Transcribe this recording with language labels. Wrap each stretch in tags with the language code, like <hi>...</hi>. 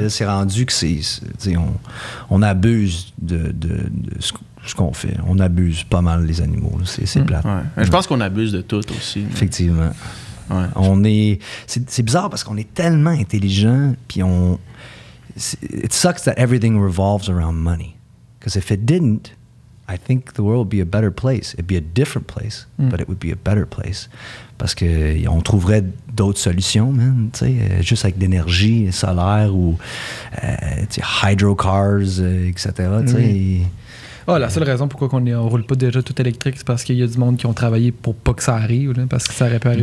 <fr>Là, c'est rendu que tu sais, on abuse de ce qu'on fait. On abuse pas mal les animaux. Là. C'est plate. Ouais. Je pense qu'on abuse de tout aussi. Effectivement. Ouais. C'est bizarre parce qu'on est tellement intelligent, puis it sucks that everything revolves around money.</fr> <en>Because if it didn't, I think the world would be a better place. It'd be a different place, but it would be a better place.</en> <fr>Parce qu'on trouverait d'autres solutions, man, tu sais, juste avec de l'énergie solaire ou tu sais, hydrocars, etc. Tu sais. Ah, la seule raison pourquoi on roule pas déjà tout électrique, c'est parce qu'il y a du monde qui ont travaillé pour pas que ça arrive, là, parce que ça aurait pu arriver.</fr>